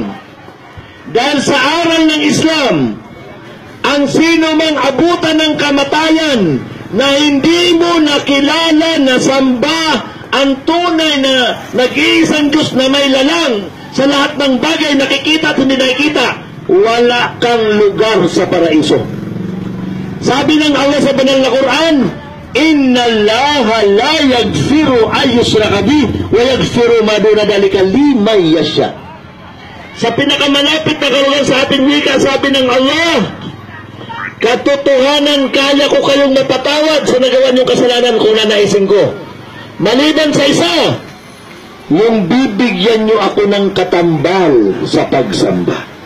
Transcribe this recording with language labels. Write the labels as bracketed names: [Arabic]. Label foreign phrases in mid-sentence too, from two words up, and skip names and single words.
[Filipino] Dahil sa aral ng Islam, ang sino mang abutan ng kamatayan na hindi mo nakilala, nasamba ang tunay na nag-iisang Diyos na may lalang sa lahat ng bagay nakikita at hindi nakikita, wala kang lugar sa paraiso. Sabi ng Allah sa banal na Quran, [Arabic] إن الله لا يغفر أن يشرك به ويغفر ما دون ذلك لمن يشاء. [Filipino] Sa pinakamalapit na kalugan sa ating wika, sabi ng Allah, katotohanan, kaya ko kayong mapatawad sa nagawa niyong kasalanan kung nanaisin ko. Maliban sa isa, yung bibigyan niyo ako ng katambal sa pagsamba.